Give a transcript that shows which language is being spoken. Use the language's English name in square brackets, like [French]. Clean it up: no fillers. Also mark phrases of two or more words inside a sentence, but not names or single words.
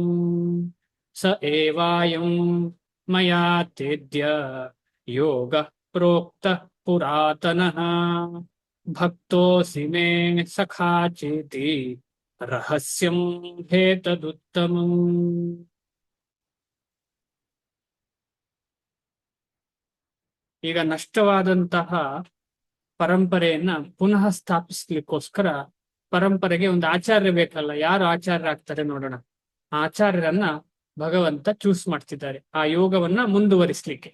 [Sanskrit] स एवायं मया तेद्य योगः प्रोक्तः पुरातनः भक्तोऽसि मे सखा चेति रहस्यं हेतदुत्तमम्। [Kannada] ಈಗ ನಷ್ಟವಾದಂತಹ ಪರಂಪರೆಯನ್ನ ಪುನಃ ಸ್ಥಾಪಿಸ್ಲಿಕ್ಕೋಸ್ಕರ ಪರಂಪರೆಗೆ ಒಂದು ಆಚಾರ್ಯ ಬೇಕಲ್ಲ. ಯಾರು ಆಚಾರ್ಯರಾಗ್ತಾರೆ ನೋಡೋಣ. ಆಚಾರ್ಯರನ್ನ ಭಗವಂತ ಚೂಸ್ ಮಾಡ್ತಿದ್ದಾರೆ ಆ ಯೋಗವನ್ನ ಮುಂದುವರಿಸ್ಲಿಕ್ಕೆ.